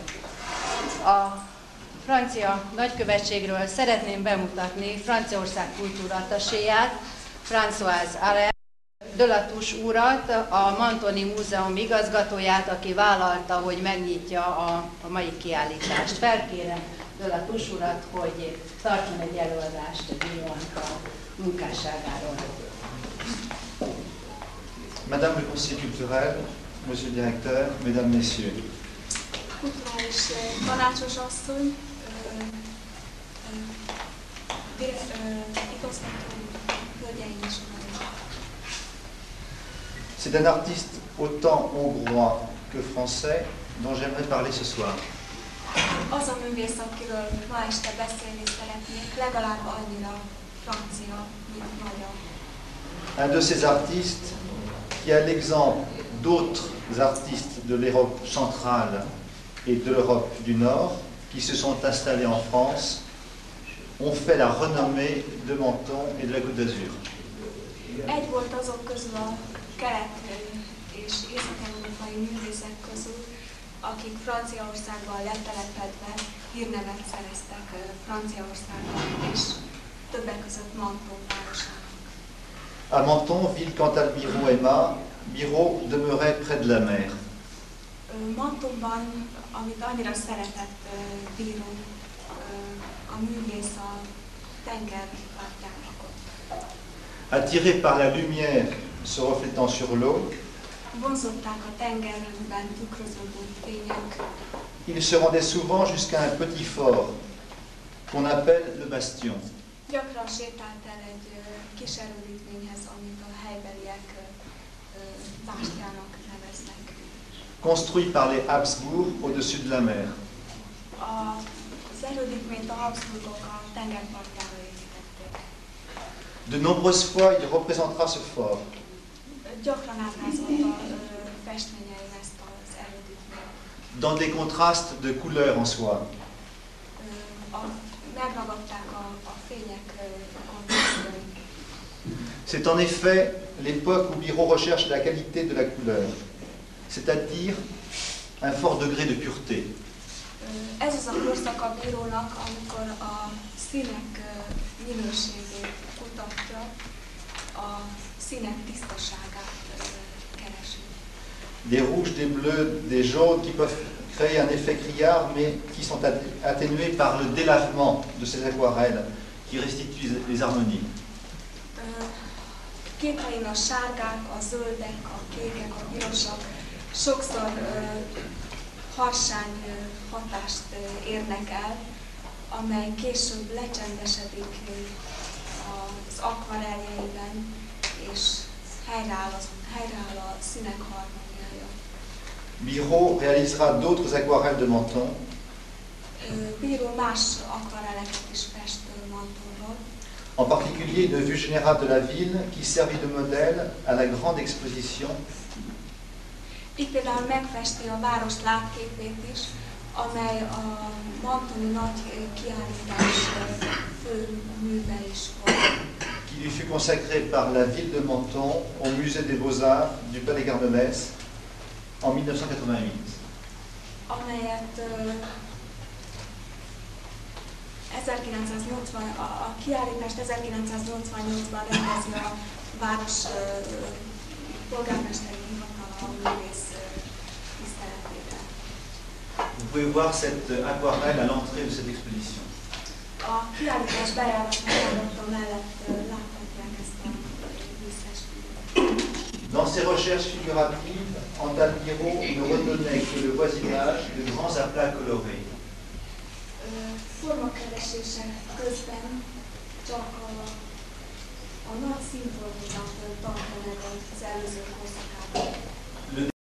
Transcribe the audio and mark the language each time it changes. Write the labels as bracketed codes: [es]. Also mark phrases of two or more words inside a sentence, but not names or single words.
[hu] A francia nagykövetségről szeretném bemutatni Franciaország kultúrattaséját, Françoise Allaire de la Touche urat, a Mantoni Múzeum igazgatóját, aki vállalta, hogy megnyitja a mai kiállítást. Felkérem de la Touche urat, hogy tartson egy előadást Bíró Antal munkásságáról. [fr] Madame le conseiller culturel, monsieur le directeur, mesdames, messieurs. [hu] Kulturális tanácsos asszony, igazgató, hölgyeim és uraim. [fr] C'est un artiste autant hongrois que français dont j'aimerais parler ce soir. [hu] Az a művész, akiről ma este beszélni szeretnék, legalább annyira francia, mint magyar. [fr] Un de ces artistes qui a l'exemple d'autres artistes de l'Europe centrale et de l'Europe du Nord qui se sont installés en France ont fait la renommée de Menton et de la Côte d'Azur. [hu] Egy volt azok közül a kelet- és észak-európai művészek közül, akik Franciaországban letelepedve hírnevet szereztek Franciaországban, és többek között Menton városának. [fr] À Menton, ville Cantal Biro aima, Biro demeurait près de la mer. [hu] Mentonban, amit annyira szeretett Bíró, a művész a tenger partján lakott. [fr] Attiré par la lumière se reflétant sur l'eau, [hu] Vonzották a tengerben tükröződő fények. [fr] il se rendait souvent jusqu'à un petit fort qu'on appelle le Bastion. [hu] Gyakran sétált el egy kis erődítményhez, amit a helybeliek bástyának neveznek. [fr] Construit par les Habsbourg au-dessus de la mer. [hu] Az erődítményt a Habsburgok a tengerpartjára építették. [fr] De nombreuses fois, il représentera ce fort. [hu] Gyakran ábrázolta festményein ezt az erődítményt. [fr] Dans des contrastes de couleurs en soi. [hu] Megragadták a fények kontrasztjai. [fr] C'est en effet l'époque où Biro recherche la qualité de la couleur, c'est-à-dire un fort degré de pureté. [hu] Ez az a korszak a Bírónak, amikor a színek minőségét kutatja, a színek tisztaságát keresi. [fr] Des rouges, des bleus, des jaunes qui peuvent créer un effet criard, mais qui sont atténués par le délavement de ces aquarelles qui restituent les harmonies. [hu] Képein a sárgák, a zöldek, a kékek, a pirosak sokszor harsány hatást érnek el, amely később lecsendesedik az akvareljeiben, és helyreáll a színek harmóniája. [fr] Biro réalisera d'autres aquarelles de Menton. [hu] Bíró más akvareleket is fest Mentonról. [fr] En particulier une vue générale de la ville qui servit de modèle à la grande exposition. [hu] Itt például megfesti a város látképét is, amely a Mentoni nagy kiállítás fő műve is volt. [fr] Qui lui fut consacré par la ville de Menton au musée des Beaux-Arts du Palais Gardenès en 1988. [hu] Amelyet 1980, a kiállítást 1988-ban rendezi a város polgármesteri hivatala a művész tiszteletére. [fr] Vous pouvez voir cette aquarelle à l'entrée de cette exposition. [hu] A kiállítás bejárata mellett láthatják ezt a vízfestményt. [fr] Dans ses recherches figuratives, Antal Biro ne retenait que le voisinage de grands aplats colorés. [hu] Formakeresések közben csak a a nagy szimfóniát tartja meg az előző korszakában.